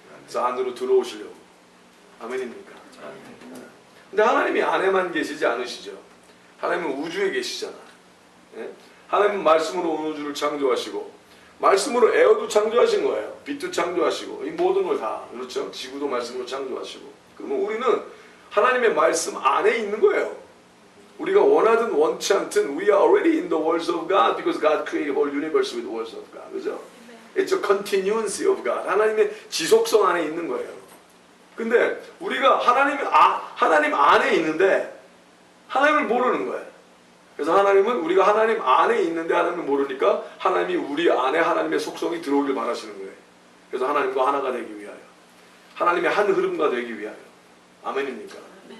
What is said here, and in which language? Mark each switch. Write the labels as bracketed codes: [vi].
[ko] 그래서 안으로 들어오시려고. 아멘입니까? 근데 하나님이 안에만 계시지 않으시죠. 하나님은 우주에 계시잖아. 예? 하나님은 말씀으로 온 우주를 창조하시고 말씀으로 에어도 창조하신 거예요. 빛도 창조하시고 이 모든 걸 다 그렇죠. 지구도 말씀으로 창조하시고 그러면 우리는 하나님의 말씀 안에 있는 거예요. 우리가 원하든 원치 않든 [en] we are already in the words of God because God created the whole universe with the words of God. [ko] 그죠? [en] It's a continuance of God. [ko] 하나님의 지속성 안에 있는 거예요. 근데 우리가 하나님 안에 있는데 하나님을 모르는 거예요. 그래서 하나님은 우리가 하나님 안에 있는데 하나님을 모르니까 하나님이 우리 안에 하나님의 속성이 들어오길 바라시는 거예요. 그래서 하나님과 하나가 되기 위하여 하나님의 한 흐름과 되기 위하여 아멘입니까?